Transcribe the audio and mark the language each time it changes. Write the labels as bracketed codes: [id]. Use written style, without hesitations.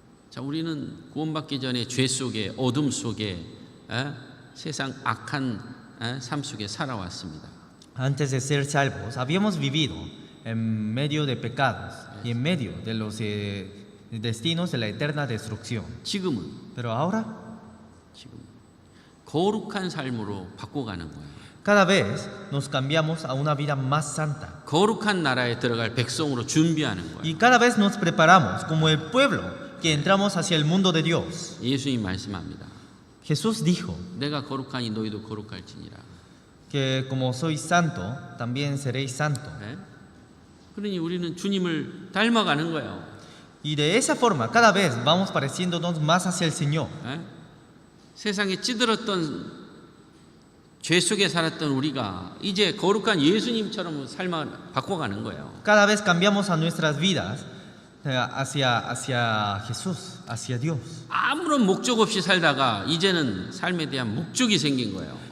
[ko] 자, 우리는 구원받기 전에 죄 속에 어둠 속에 세상 악한 삶 속에 살아왔습니다. [es] Antes de ser salvos, habíamos vivido en medio de pecados y en medio de los destinos de la eterna destrucción. [ko] 지금은 [es] Pero ahora, [ko] 거룩한 삶으로 바꿔가는 거예요. [es] cada vez nos cambiamos a una vida más santa. [ko] 거룩한 나라에 들어갈 백성으로 준비하는 거예요. [es] Y cada vez nos preparamos como el pueblo que entramos hacia el mundo de Dios. [ko] 예수님 말씀합니다. [es] Jesús dijo [ko] 내가 거룩하니 너희도 거룩할지니라. [es] que como soy santo, también seréis santo. [ko] 예? 그러니 우리는 주님을 닮아가는 거예요. [es] Y de esa forma, cada vez vamos pareciéndonos más hacia el Señor. [ko] 예? 세상에 찌들었던 죄 속에 살았던 우리가 이제 거룩한 예수님처럼 삶을 바꿔가는 거예요. [es] Cada vez cambiamos a nuestras vidas hacia Jesús, hacia Dios. [ko] 아무런 목적 없이 살다가 이제는 삶에 대한 목적이 생긴 거예요.